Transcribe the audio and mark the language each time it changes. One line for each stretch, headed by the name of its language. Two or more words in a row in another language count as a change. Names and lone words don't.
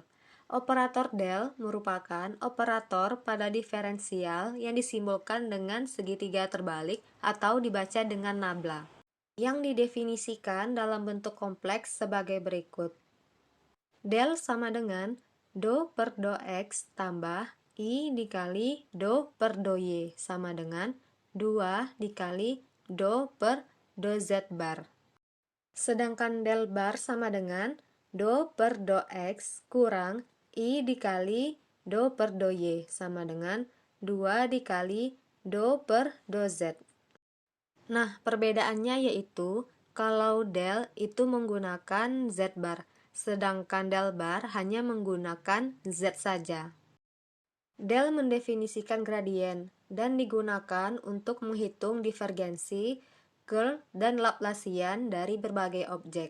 Indonesian: Operator del merupakan operator pada diferensial yang disimbolkan dengan segitiga terbalik atau dibaca dengan nabla, yang didefinisikan dalam bentuk kompleks sebagai berikut. Del sama dengan do per do x tambah I dikali do per do y sama dengan 2 dikali do per do z bar. Sedangkan del bar sama dengan do per do x kurang I dikali do per do y sama dengan 2 dikali do per do z. Nah, perbedaannya yaitu kalau del itu menggunakan z bar, sedangkan del bar hanya menggunakan z saja. Del mendefinisikan gradien dan digunakan untuk menghitung divergensi, curl, dan Laplacian dari berbagai objek.